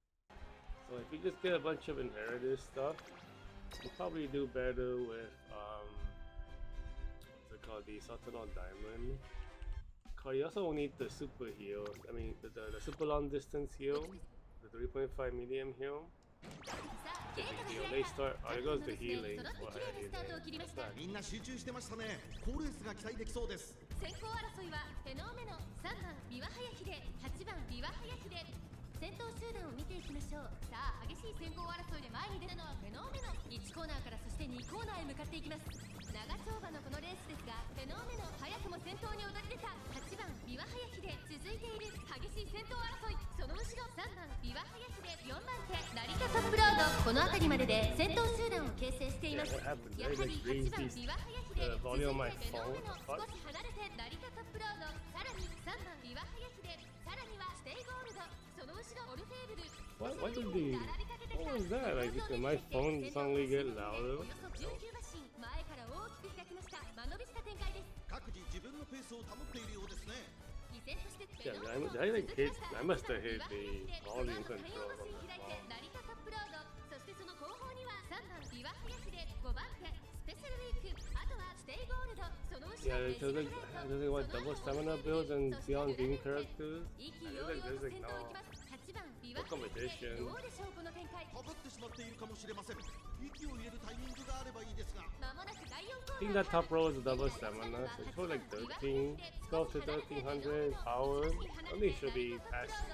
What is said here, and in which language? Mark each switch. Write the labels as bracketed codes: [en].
[en] So if you just get a bunch of inherited stuff, you'll probably do better with what's it called, the Sultanal Diamond. You also need the super heal. I mean, the super long distance heal, the 3.5 medium heal. The heal. They start. Oh, there goes the healing. Well, that's not. [ja] みんな集中してましたね。好レースが期待できそうです。先行争いはフェノーメノ、3番ビワハヤヒデ、8番ビワハヤヒデ。先頭集団を見ていきましょう。さあ激しい先行争いで前に出たのはフェノーメノ。 1コーナーからそして2コーナーへ向かっていきます。長丁場のこのレースですが、フェノーメノ早くも先頭に躍り出た。 8番ビワハヤヒデ、続いている激しい先頭争い。その後ろ3番ビワハヤヒデ、4番手成田トップロード。この辺りまでで先頭集団を形成しています。やはり8番ビワハヤヒデ、続いてフェノーメノ、少し離れて成田トップロード。さらに3番ビワハヤヒデ、さらにはステイゴールド。その後ろオルフェーブル。 [en] What did the? What was that? Like, did my phone suddenly get louder? [ja] 前から大きく開きました。間延びした展開です。各自自分のペースを保っているようですね。 [en] Yeah, I like hit. I must have hit the volume control on the phone. [ja] 成田トップロード。そしてその後方には3番ビワハヤヒデ、5番手スペシャルウィーク。あとはステイゴールド。その後ろ [en] Yeah, there's like what double stamina builds and beyond game characters. I feel like there's like no competition. [ja] どうでしょうこの展開。かかってしまっているかもしれません。息を入れるタイミングがあればいいですが。まもなく第4コ [en] I think that top row is a double stamina, so it's for like 13, 12 to 1300 power. I think should be past.